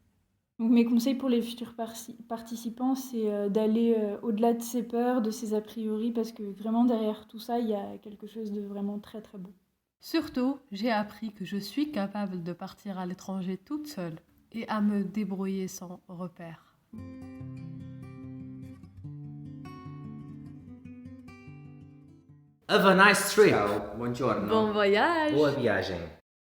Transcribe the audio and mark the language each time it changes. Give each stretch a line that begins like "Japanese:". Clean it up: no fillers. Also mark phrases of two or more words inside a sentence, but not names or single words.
French: Donc, mes conseils pour les futurs participants, c'est d'aller au-delà de ses peurs, de ses a priori, parce que vraiment derrière tout ça, il y a quelque chose de vraiment très très beau. Surtout, j'ai appris que je suis capable de partir à l'étranger toute seule et à me débrouiller sans repère.
English: Have a nice trip.
Italian: Ciao, buongiorno.
French: Bon voyage!
Italian: Buon viaggio.